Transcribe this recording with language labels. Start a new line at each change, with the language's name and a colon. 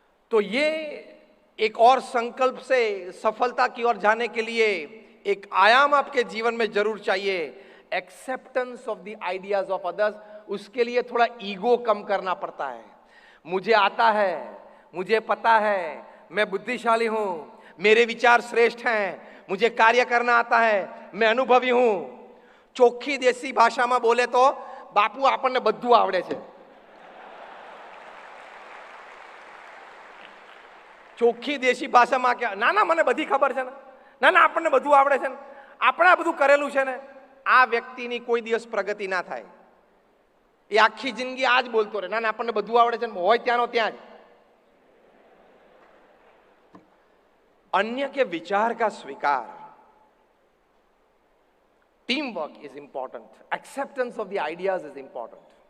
Hindi: तो ये एक और संकल्प से सफलता की ओर जाने के लिए एक आयाम आपके जीवन में जरूर चाहिए,
English: Acceptance of the ideas of others.
Hindi: उसके लिए थोड़ा ईगो कम करना पड़ता है। मुझे आता है, मुझे पता है, मैं बुद्धिशाली हूं, मेरे विचार श्रेष्ठ हैं, मुझे कार्य करना आता है, मैं अनुभवी हूं।
Gujarati: ચોખ્ખી દેશી ભાષામાં બોલે તો બાપુ આપણને બધું આવડે છે। ચોખ્ખી દેશી ભાષામાં કે ના ના મને બધી ખબર છે ને, ના ના આપણને બધું આવડે છે ને, આપણે આ બધું કરેલું છે ને, આ વ્યક્તિની કોઈ દિવસ પ્રગતિ ના થાય। એ આખી જિંદગી આ જ બોલતો રહે, ના ના આપણને બધું આવડે છે, હોય ત્યાંનો ત્યાં જ।
Hindi: अन्य के विचार का स्वीकार,
English: Team work is important, acceptance of the ideas is important.